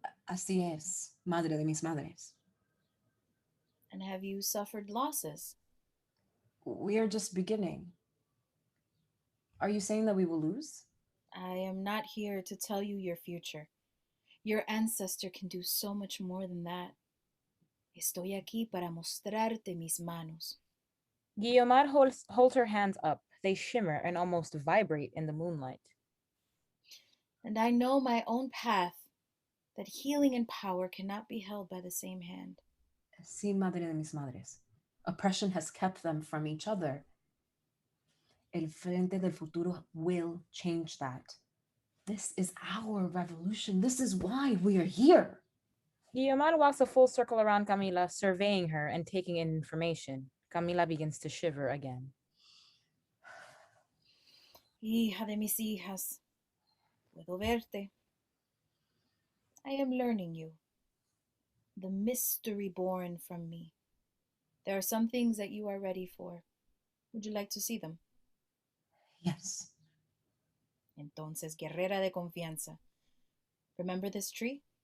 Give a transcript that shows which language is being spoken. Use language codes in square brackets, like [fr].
[es] Así es, madre de mis madres. [en] And have you suffered losses? We are just beginning. Are you saying that we will lose? I am not here to tell you your future. Your ancestor can do so much more than that. [es] Estoy aquí para mostrarte mis manos. [en] Guiomar holds her hands up. They shimmer and almost vibrate in the moonlight. And I know my own path, that healing and power cannot be held by the same hand. [es] Sí, madre de mis madres. [en] Oppression has kept them from each other. El Frente del Futuro will change that. This is our revolution. This is why we are here. Guiomar walks a full circle around Camila, surveying her and taking in information. Camila begins to shiver again. [es] Hija de mis hijas, puedo verte. [en] I am learning you. The mystery born from me. There are some things that you are ready for. Would you like to see them? Yes. [es] Entonces, guerrera de confianza. [en] Remember this tree?